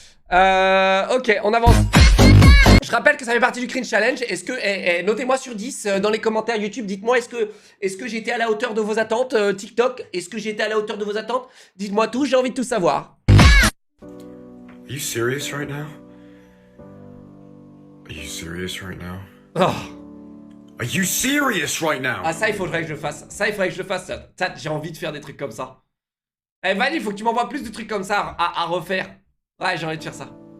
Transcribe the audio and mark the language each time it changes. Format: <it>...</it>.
<fr>Ok, on avance. Je rappelle que ça fait partie du Cringe Challenge. Est-ce que, notez-moi sur 10 dans les commentaires YouTube. Dites-moi, est-ce que j'ai été à la hauteur de vos attentes TikTok? Est-ce que j'ai été à la hauteur de vos attentes? Dites-moi tout, j'ai envie de tout savoir.</fr> <en>Are you serious right now? Are you serious right now? Oh. Are you serious right now?</en> <fr>Ah, ça, il faudrait que je le fasse. Ça, il faudrait que je le fasse. Ça, j'ai envie de faire des trucs comme ça. Eh, Val, il faut que tu m'envoies plus de trucs comme ça à refaire. Ouais, j'ai envie de faire ça.</fr>